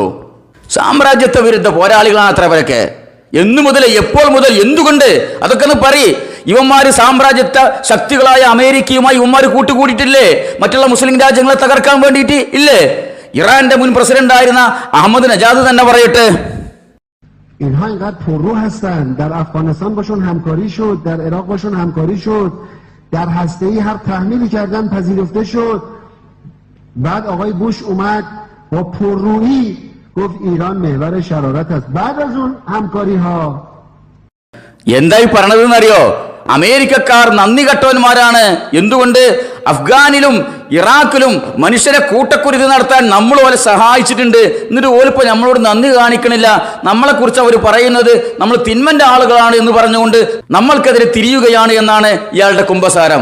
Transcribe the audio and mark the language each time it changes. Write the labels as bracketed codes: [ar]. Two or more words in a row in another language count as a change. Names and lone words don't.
[ml] സാമ്രാജ്യത്വ വിരുദ്ധ പോരാളികളാണ് അത്ര പേരൊക്കെ. എന്നു മുതൽ, എപ്പോൾ മുതൽ, എന്തുകൊണ്ട്? അതൊക്കെ ഒന്ന് പറയ്. ഇവന്മാര് സാമ്രാജ്യത്വ ശക്തികളായ അമേരിക്കയുമായി ഇവന്മാര് കൂട്ടുകൂടിയിട്ടില്ലേ? മറ്റുള്ള മുസ്ലിം രാജ്യങ്ങളെ തകർക്കാൻ വേണ്ടിയിട്ട് ഇല്ലേ? ഇറാന്റെ മുൻ പ്രസിഡന്റ് ആയിരുന്ന അഹമ്മദ് നജാദ് തന്നെ പറയട്ടെ, [fa] اینها اینقدر پررو هستند. در افغانستان باشون همکاری شد، در عراق باشون همکاری شد، در هسته‌ای هر تحمیلی کردن پذیرفته شد. بعد آقای بوش اومد با پررویی گفت ایران محور شرارت است. بعد از اون همکاری ها [ml] എന്തായി പറഞ്ഞതെന്നറിയോ? അമേരിക്കക്കാർ നന്ദി കെട്ടവന്മാരാണ്. എന്തുകൊണ്ട്? അഫ്ഗാനിലും ഇറാഖിലും മനുഷ്യരെ കൂട്ടക്കുരുതി നടത്താൻ നമ്മൾ ഓലെ സഹായിച്ചിട്ടുണ്ട്. എന്നിട്ട് ഓലിപ്പോൾ നമ്മളോട് നന്ദി കാണിക്കണില്ല. നമ്മളെ കുറിച്ച് അവർ പറയുന്നത് നമ്മൾ തിന്മന്റെ ആളുകളാണ് എന്ന് പറഞ്ഞുകൊണ്ട് നമ്മൾക്കെതിരെ തിരിയുകയാണ് എന്നാണ് ഇയാളുടെ കുമ്പസാരം.